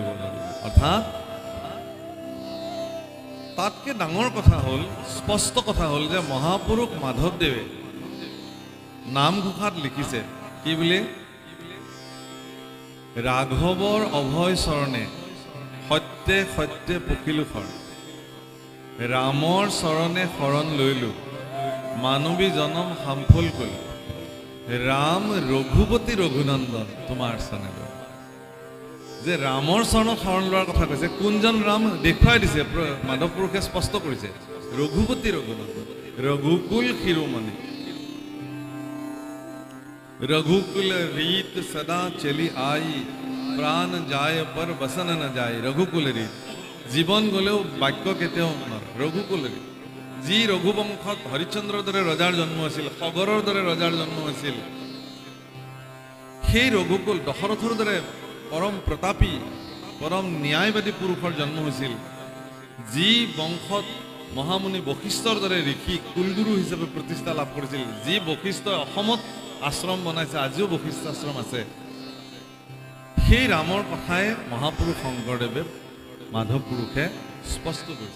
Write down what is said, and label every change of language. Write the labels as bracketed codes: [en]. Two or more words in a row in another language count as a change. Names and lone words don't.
[as] অৰ্থাৎ তাতকে ডাঙৰ কথা হ'ল, স্পষ্ট কথা হ'ল যে মহাপুৰুষ মাধৱদেৱে নামঘোষাত লিখিছে কি বুলি, ৰাঘৱৰ অভয় চৰণে সত্যে সত্যে পকিলো শৰণ, ৰামৰ চৰণে শৰণ লৈলো, মানৱী জনম সামফল কৰিলো, ৰাম ৰঘুপতি ৰঘুনন্দন তোমাৰ চৰণে লৈ। যে ৰামৰ চৰণত শৰণ লোৱাৰ কথা কৈছে, কোনজন ৰাম দেখুৱাই দিছে, মাধৱ পুৰুষে স্পষ্ট কৰিছে, ৰঘুপতি ৰঘুনন্দন, ৰঘুকুল শিৰোমণি, [hi] रघुकुल रीत सदा चली आई, प्राण जाए पर बसन न जाए। रघुकुल रीत, जीवन गलेও [as] বাক্য কেতিয়াও নৰে। ৰঘুকুল ৰীত, যি ৰঘুবংশত হৰিশ্চন্দ্ৰৰ দৰে ৰজাৰ জন্ম হৈছিল, সগৰৰ দৰে ৰজাৰ জন্ম হৈছিল, সেই ৰঘুকুল দশৰথৰ দৰে পৰম প্ৰতাপী, পৰম ন্যায়বাদী পুৰুষৰ জন্ম হৈছিল, যি বংশত মহামুনি বশিষ্ঠৰ দৰে ঋষি কুলগুৰু হিচাপে প্ৰতিষ্ঠা লাভ কৰিছিল, যি বশিষ্ঠই অসমত আশ্ৰম বনাইছে, আজিও বশিষ্ঠ আশ্ৰম আছে, সেই ৰামৰ কথাই মহাপুৰুষ শংকৰদেৱে মাধৱ পুৰুষে স্পষ্ট কৰিছে।